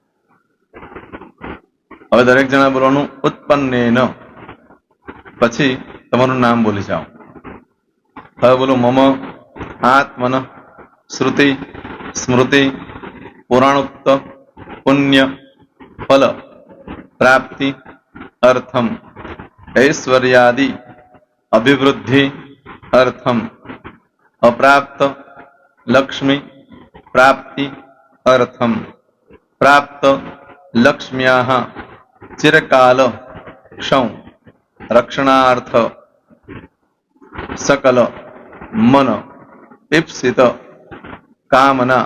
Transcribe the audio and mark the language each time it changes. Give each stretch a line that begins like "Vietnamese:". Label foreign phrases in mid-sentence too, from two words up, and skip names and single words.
Gujarati: હવે દરેક જણા બોલવાનું ઉત્પન્નેન, પછી તમારું નામ બોલી જાઓ. હવે બોલો
Sanskrit: મમ આત્મન શ્રુતિ સ્મૃતિ પુરાણોક્ત પુણ્ય ફલ પ્રાપ્તિ અર્થમ ऐश्वर्यादि अभिवृद्धि अर्थम अप्राप्त लक्ष्मी प्राप्ति अर्थम प्राप्त लक्ष्म्याः चिरकाल क्षौ रक्षणार्थ सकल मन ईप्सित कामना।